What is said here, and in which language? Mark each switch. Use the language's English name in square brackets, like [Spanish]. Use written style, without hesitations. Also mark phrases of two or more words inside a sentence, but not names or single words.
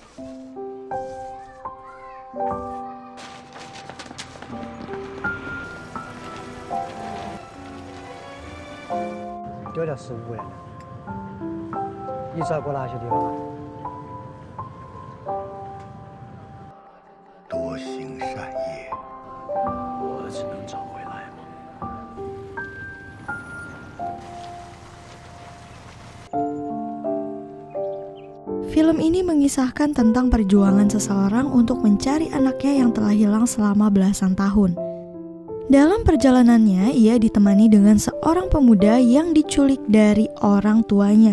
[Chinese] 丢掉食物了，你找过哪些地方啊？多行善业，我儿子能找回来吗？ [Indonesian] Film ini mengisahkan tentang perjuangan seseorang untuk mencari anaknya yang telah hilang selama belasan tahun. Dalam perjalanannya, ia ditemani dengan seorang pemuda yang diculik dari orang tuanya.